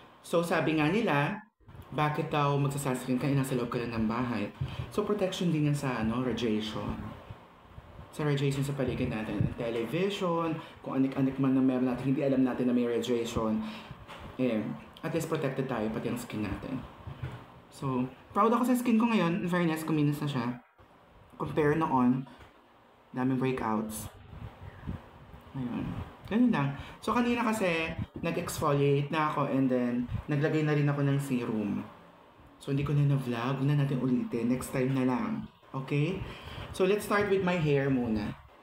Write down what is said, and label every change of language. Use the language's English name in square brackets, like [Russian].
[Filipino] So, sabi nga nila, bakit daw magsa-sunscreen ka, nasa loob ka lang ng bahay. So, protection din yan sa radiation. sa radiation sa paligid natin. Television, kung anik-anik man na meron natin, hindi alam natin na may radiation. At least protected tayo, pati ang skin natin. So, proud ako sa skin ko ngayon. In fairness, kuminis na siya. Compare noon, daming breakouts. Ayun. Ganun lang. So, kanina kasi, nag-exfoliate na ako and then, naglagay na rin ako ng serum. So, hindi ko na na-vlog. Huwag na natin ulitin. Next time na lang. Okay? [English] So, let's start with my hair muna.